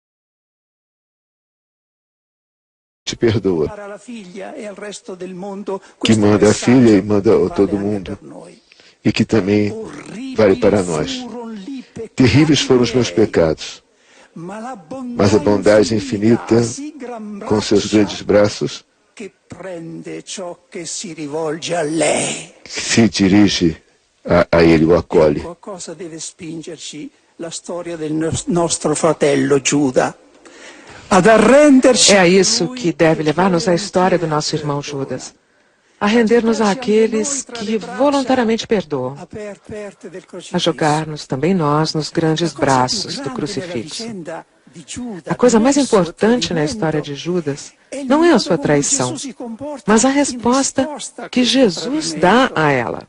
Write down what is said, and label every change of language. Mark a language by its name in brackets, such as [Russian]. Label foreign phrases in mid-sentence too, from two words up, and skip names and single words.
[Portuguese] Te perdoa, que manda a filha e manda a todo mundo, e que também vale para nós. Terríveis foram os meus pecados, mas a bondade infinita, com seus grandes braços, se dirige a ele o acolhe. [Italian] Ecco a cosa deve spingerci la storia del nostro fratello Giuda. Ad arrenderci [Portuguese] É a isso que deve levar-nos a história do nosso irmão Judas. A render-nos àqueles que voluntariamente perdoam. A jogar-nos também nós nos grandes braços do crucifixo. A coisa mais importante na história de Judas não é a sua traição, mas a resposta que Jesus dá a ela.